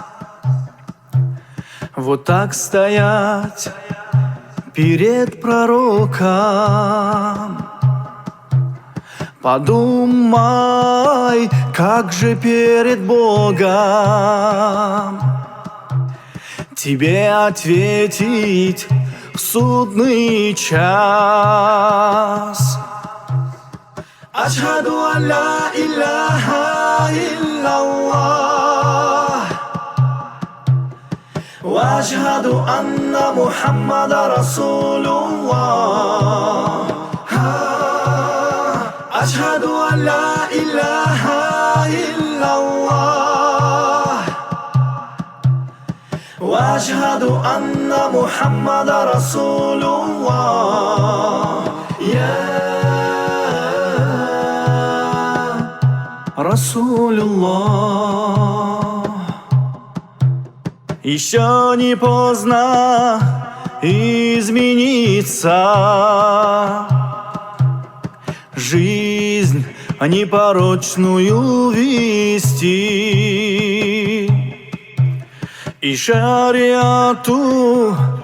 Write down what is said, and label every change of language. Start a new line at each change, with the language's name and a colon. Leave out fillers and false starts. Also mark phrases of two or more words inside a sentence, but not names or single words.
Russian: вот так стоять перед пророком, подумай, как же перед Богом тебе ответить в судный час.
Arabic: أشهد أن لا إله إلا الله وأشهد أن محمدا رسول الله. أشهد أن لا إله إلا الله وأشهد أن محمدا رسول الله. Расулуллах.
Russian: Еще не поздно измениться, жизнь непорочную вести и шариату